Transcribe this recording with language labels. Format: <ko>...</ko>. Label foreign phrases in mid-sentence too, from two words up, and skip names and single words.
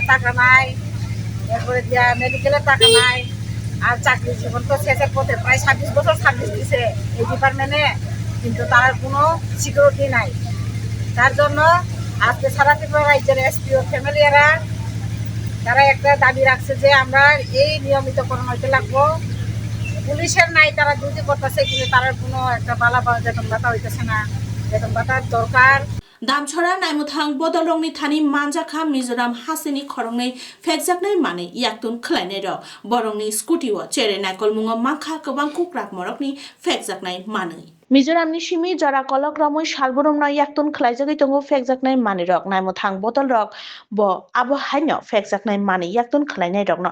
<bn>টাকা নাই এরপরে দিয়া মেডিকেলের টাকা নাই আর চাকরি জীবন তো শেষের পথে প্রায় 26 বছর সার্ভিস দিছে এই ডিপার্টমেন্টে কিন্তু তার কোনো সিকিউরিটি নাই তার জন্য আজকে সারা ত্রিপুরা রাজ্যের এসপিও ফ্যামিলিয়ারা তারা একটা দাবি রাখছে যে আমরা এই নিয়মিতকরণ হইতে লাগবো পুলিশের নাই তারা ডিউটি করতেছে কিন্তু তার কোনো একটা বালা বেতন ভাতা হইতেছে না বেতন ভাতার দরকার</bn> <brx>दामछरा नाइमुथां बदल रंगनि थानि मानजाखा मिजोराम हासिनि खरंनै फेकजाकनाय माने याक्तुन खलायनाय र बरंनि स्कुटिव चेरे नायकल मुंग माखा गोबां कुक्राक मरकनि फेकजाकनाय मानै मिजोरामनि सिमी जरा कलक रमै सालबरमना याक्तुन खलायजागै तंगो फेकजाकनाय माने रक नाइमुथां बदल रक ब आबो हायनो फेकजाकनाय माने याक्तुन खलायनाय रकनो</brx>